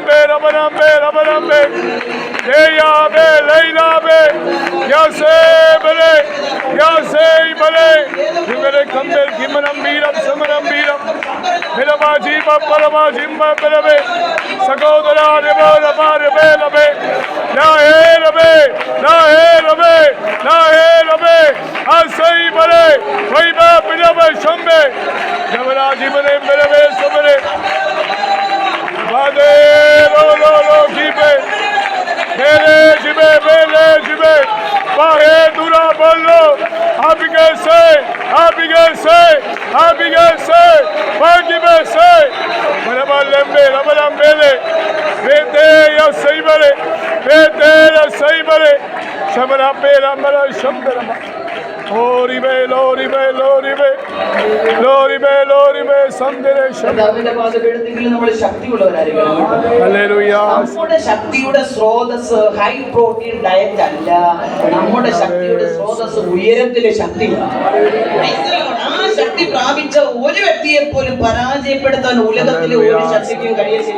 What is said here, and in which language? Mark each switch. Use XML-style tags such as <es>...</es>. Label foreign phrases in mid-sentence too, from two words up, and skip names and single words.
<ml>Bela Balam Bela Balam Bela Leya Be Leila Be Yase Bele Yase Bele Jibele Kambel Kimanam Biram Samaram Biram Belaba Jiba Balaba Jimba Belabe Sagodara Reba Reba Rebe Labe La Helabe La Helabe La Helabe Asai Bele Vaiba Bilaba Shambe Jabala Jibele Belabe Sabele Vade Lo Lo Lo Jibe Bele Jibe Bele Jibe Bahe Dura Ballo Abige say Abige say Abige say Bagibe say Balaba Lembe Labalam Bele Vete Ya Saibale Vete Ya Saibale Shamara Bela Mala Shambara Lori be, Lori be, Lori be, Lori be, Lori be, Sandere കർത്താവിന്റെ പാദപീഠത്തിൽ നമ്മൾ ശക്തിയുള്ളവരായിരിക്കണം. Hallelujah. നമ്മുടെ ശക്തിയുടെ സ്രോതസ്</ml> <en>high protein diet</en> <ml>അല്ല. നമ്മുടെ ശക്തിയുടെ സ്രോതസ് ഉയരത്തിലെ ശക്തിയാണ്. ആ ശക്തി പ്രാപിച്ച ഒരു വ്യക്തിയെ പോലും പരാജയപ്പെടുത്താൻ ഉലകത്തിലെ ഒരു ശക്തിക്കും കഴിയത്തില്ല.</ml>